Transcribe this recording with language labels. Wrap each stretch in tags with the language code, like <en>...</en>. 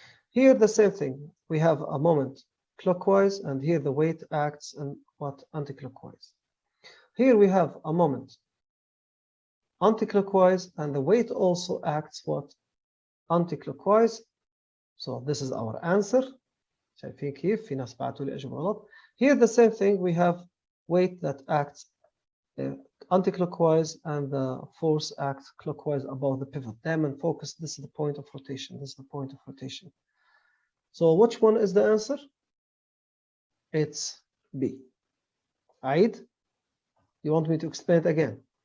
<en>Here the same thing. We have a moment clockwise, and here the weight acts in what? Anti-clockwise. Here we have a moment anti-clockwise, and the weight also acts what? Anti-clockwise. So this is our answer.</en> <ar>شايفين كيف في ناس بعتوا لي أجوبة غلط.</ar> <en>Here the same thing. We have weight that acts anti-clockwise, and the force acts clockwise above the pivot. Diamond focus. This is the point of rotation. This is the point of rotation. So which one is the answer? It's B. Aid, you want me to explain it again?</en>